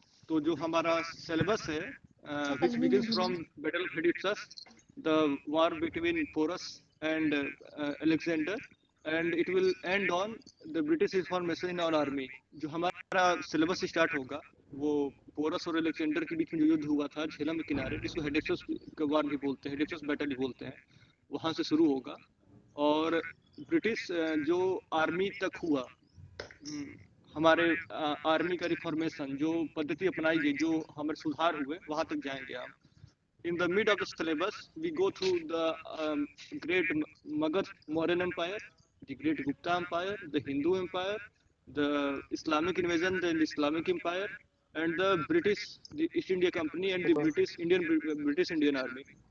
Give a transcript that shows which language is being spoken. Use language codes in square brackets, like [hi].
[hi] तो जो हमारा सिलेबस है, [en] which begins from Battle of Hydipsus, the war between Porus and Alexander, and it will end on the British information in our army. [hi] जो हमारा syllabus start होगा वो porous और अलेक्जेंडर के बीच में जो युद्ध हुआ था झेलम के किनारे, जिसको हिडिप्सस का वार भी बोलते हैं, हिडिप्सस बैटल भी बोलते हैं, वहां से शुरू होगा। और ब्रिटिश जो आर्मी तक हुआ, हमारे आर्मी का रिफॉर्मेशन, जो पद्धति अपनाई गई, जो हमारे सुधार हुए, वहां तक जाएंगे हम। [en] In the mid of the syllabus, we go through the great Magad Mauryan Empire, the great Gupta Empire, the Hindu Empire, the Islamic invasion, the Islamic Empire, and the British, the East India Company, and the British Indian Army.